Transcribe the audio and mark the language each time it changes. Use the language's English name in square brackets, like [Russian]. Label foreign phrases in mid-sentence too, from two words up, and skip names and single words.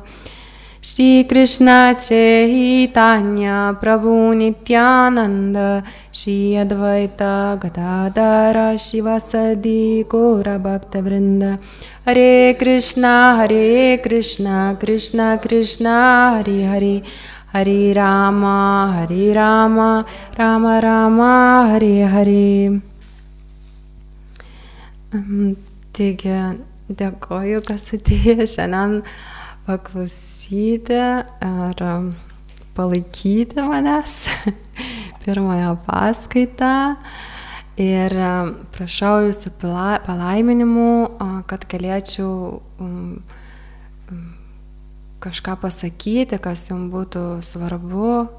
[Sanskrit] Shri Krishna Chaitanya Prabhu Nityananda Shri Advaita Gadadhara Shivasadi Gaura Bhakta Vrinda. Hare Krishna Krishna Krishna Hare Hare Hare Rama, Rama Rama, Hare Hare. [Lithuanian] Taigi, dėkoju, kas atėjo šiandien paklausyti ar palaikyti manęs pirmąją paskaitą. Ir prašau jūsų palaiminimų, kad galėčiau kažką pasakyti, kas jums būtų svarbu.